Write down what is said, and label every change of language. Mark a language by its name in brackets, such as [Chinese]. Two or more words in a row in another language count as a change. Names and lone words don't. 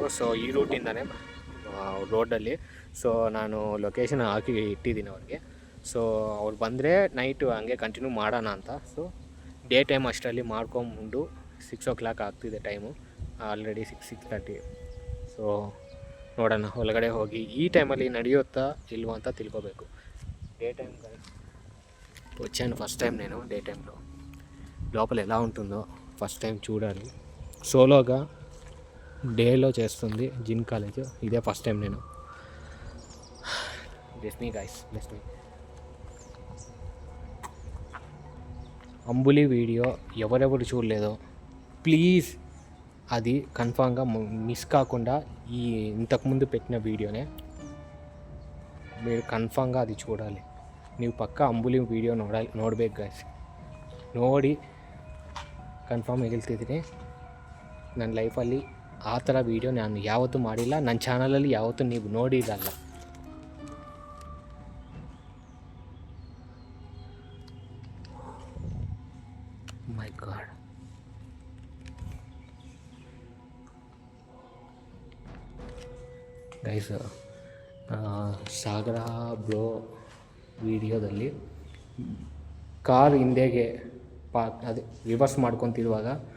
[Kannada] ಸೊ ಈ ರೂಟಿಂದನೇ ರೋಡಲ್ಲಿ. ಸೊ ನಾನು ಲೊಕೇಶನ್ ಹಾಕಿ ಇಟ್ಟಿದ್ದೀನಿ ಅವ್ರಿಗೆ. ಸೊ ಅವ್ರು ಬಂದರೆ ನೈಟು ಹಂಗೆ ಕಂಟಿನ್ಯೂ ಮಾಡೋಣ ಅಂತ. ಸೊ [English] day time [Kannada] ಅಷ್ಟರಲ್ಲಿ ಮಾಡ್ಕೊಂಬಂದು 6 o'clock ಆಗ್ತಿದೆ ಟೈಮು, ಆಲ್ರೆಡಿ 6:30. ಸೊ ನೋಡೋಣ, ಒಳಗಡೆ ಹೋಗಿ ಈ ಟೈಮಲ್ಲಿ ನಡೆಯುತ್ತಾ ಇಲ್ವ ಅಂತ ತಿಳ್ಕೊಬೇಕು. [English] day time [Telugu] వచ్చాను [English] first time [Telugu] నేను డే టైంలో. లోపల ఎలా ఉంటుందో [English] first time [Telugu] చూడాలి. సోలోగా డేలో చేస్తుంది జిమ్ కాలేజ్. ఇదే [English] first time [Telugu] నేను. [English] bless me guys, bless me. [Telugu] అంబులి వీడియో ఎవరెవరు చూడలేదో ప్లీజ్ అది కన్ఫామ్గా మిస్ కాకుండా ఈ ఇంతకుముందు పెట్టిన వీడియోనే మీరు కన్ఫామ్గా అది చూడాలి. [Kannada] ನೀವು ಪಕ್ಕ ಅಂಬುಲಿ ವೀಡಿಯೋ ನೋಡಬೇಕು ಗೈಸ್. ನೋಡಿ ಕನ್ಫರ್ಮ್ ಹೇಳ್ತಿದ್ದೀನಿ, ನನ್ನ ಲೈಫಲ್ಲಿ ಆ ಥರ ವೀಡಿಯೋ ನಾನು ಯಾವತ್ತೂ ಮಾಡಿಲ್ಲ. ನನ್ನ ಚಾನಲಲ್ಲಿ ಯಾವತ್ತೂ ನೀವು ನೋಡಿರಲ್ಲ. [English] my god, guys [Kannada] ಸಾಗರ ಬ್ರೋ ವಿಡಿಯೋದಲ್ಲಿ ಕಾರ್ ಹಿಂದೆಗೆ ಅದು ರಿವರ್ಸ್ ಮಾಡ್ಕೊತಿರುವಾಗ